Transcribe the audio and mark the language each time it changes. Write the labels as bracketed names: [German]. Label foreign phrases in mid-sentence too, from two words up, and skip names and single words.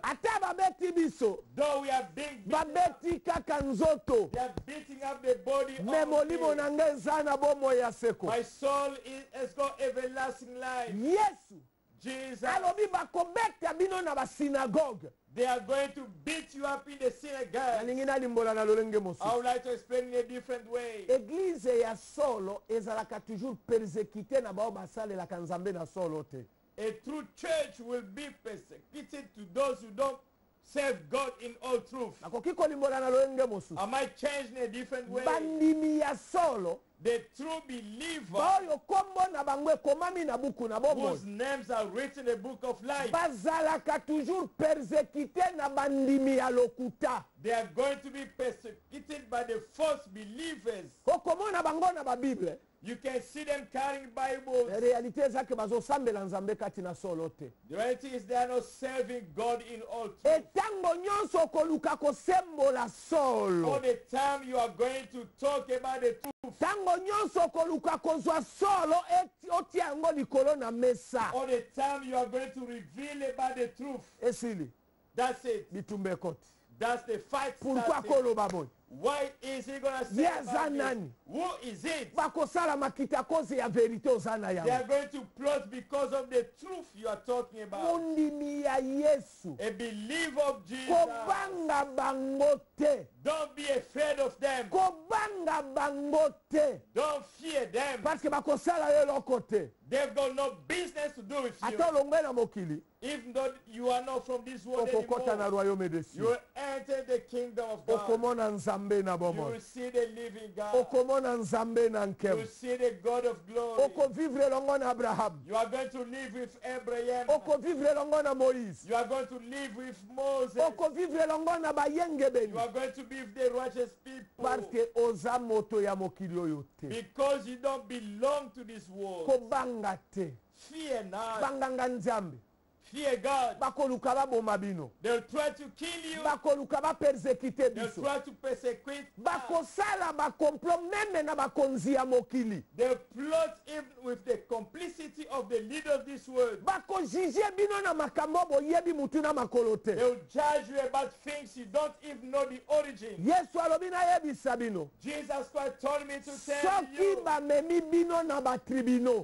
[Lingala] Ata babeti biso, [English] Though we are being beaten up, [Lingala] babeti kaka nzoto. [English] they are beating up the body [Lingala] Me [English] of [Lingala] molimo me. na ngai eza na bomo ya seko. [English] My soul has got everlasting life. [Lingala] Yesu [English] Jesus, [Lingala] alobi bakobeta bino na basinagoge. [English] They are going to beat you up in the synagogue. [Lingala] nalingi nalimbola na lolenge [English] I [Lingala] mosusu. [English] would like to explain in a different way. [Lingala] Église ya solo ezalaka [French] toujours persécuté [Lingala] na bao basalelaka nzambe na solo te. [English] A true church will be persecuted to those who don't serve God in all truth. [Lingala] Nakoki kolimbola na lolenge mosusu. [English] Am I changed in a different way? [Lingala] Bandimi ya solo [English] The true believer [Lingala] baoyo kombo na bango ekomami na buku na bomoi [English] whose names are written in the book of life, [Lingala] bazalaka [French] toujours persécuté [Lingala] na bandimi ya lokuta. [English] they are going to be persecuted by the false believers. [Lingala] Okomona bango na babible. [English] You can see them carrying Bibles. [Lingala] Réalité ezake bazosambela nzambe kati na solo te. [English] The reality is they are not serving God in all truth. [Lingala] Etango nyonso okoluka kosembola solo. [English] All the time you are going to talk about the truth. [Lingala] Tango nyonso okoluka kozwa solo otia yango likolo na mesa. [English] All the time you are going to reveal about the truth. [Lingala] Esili [English] That's it. [Lingala] bitumbe koti. [English] That's the fight [French] Pourquoi [English] starting. [Lingala] koloba boy? [English] Why is he going to say Yes, about this? [Lingala] Anani. [English] Who is it? [Lingala] Bakosala makita koze ya verite ozana [English] They are [Lingala] yango. [English] going to plot because of the truth you are talking about. [Lingala] Mundimi ya Yesu. [English] A believer of Jesus. [Lingala] Kobanga bango te. [English] Don't be afraid of them. [Lingala] Kobanga bango te. [English] Don't fear them. [French] Parce que [Lingala] bakosala yo loko te. [English] They've got no business to do with you. [Lingala] Ata olongwe na mokili. [English] If not, you are not from this world [Lingala] Okokota na [English] anymore. [French] royaume de [English] You [French] cieux. [English] will enter the kingdom of God. [Lingala] Okomona nzambe na [English] You [Lingala] bomoi. [English] will see the living God. [Lingala] Okomona nzambe na [English] You [Lingala] nkemo. [English] will see the God of glory. [Lingala] Okovivre elongo na Abraham. [English] You are going to live with Abraham. [Lingala] Okovivre elongo na Moïse. [English] You are going to live with Moses. [Lingala] Okovivre elongo na bayengebeni. [English] You are going to be with the righteous people. [French] Parce que [Lingala] oza moto ya mokili oyo te. [English] Because you don't belong to this world. [Lingala] Kobanga te. [English] Fear not. [Lingala] Banganga nzambe. [English] Fear God. [Lingala] Bakoluka baboma bino. [English] They'll try to kill you. [Lingala] Bakoluka bapersekite [English] They'll [Lingala] biso. [English] try to persecute us. [Lingala] Bakosala bakomplot meme na bakonzi ya mokili. [English] They plot even with the complicity of the leader of this world. [Lingala] Bakojije bino na makambo boyebi mutu na makolo te. [English] They will judge you about things you don't even know the origin. [Lingala] Yesu alobi nayebisa bino. [English] Jesus Christ told me to tell [Lingala] Soki [English] you, [Lingala] bamemi bino na batribunaux.